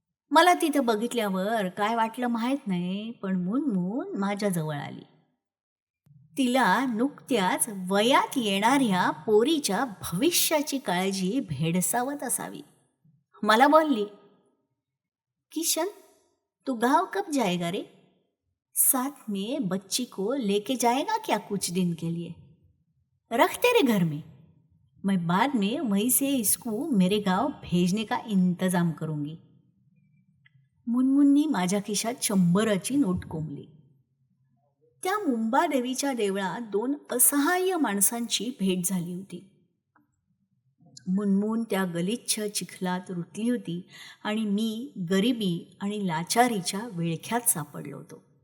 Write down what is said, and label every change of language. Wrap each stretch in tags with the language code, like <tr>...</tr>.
<mr>मला तिथं बघितल्यावर काय वाटलं माहीत नाही, पण मुनमुन माझ्याजवळ आली. तिला नुकत्याच वयात येणाऱ्या पोरीच्या भविष्याची काळजी भेडसावत असावी. मला बोलली,</mr> <hi>किशन, तू गांव कब जाएगा रे? साथ में बच्ची को लेके जाएगा क्या कुछ दिन के लिए? रख तेरे घर में. मैं बाद में वहीं से इसको मेरे गांव भेजने का इंतजाम करूंगी.</hi> <mr>मुनमुननी माझ्या खिशात 100ची नोट कोंबली. त्या मुंबादेवीच्या देवळात 2 असहाय्य माणसांची भेट झाली होती. मुनमुन त्या गलिच्छ चिखलात रुतली होती आणि मी गरिबी आणि लाचारीच्या विळख्यात सापडलो होतो.</mr>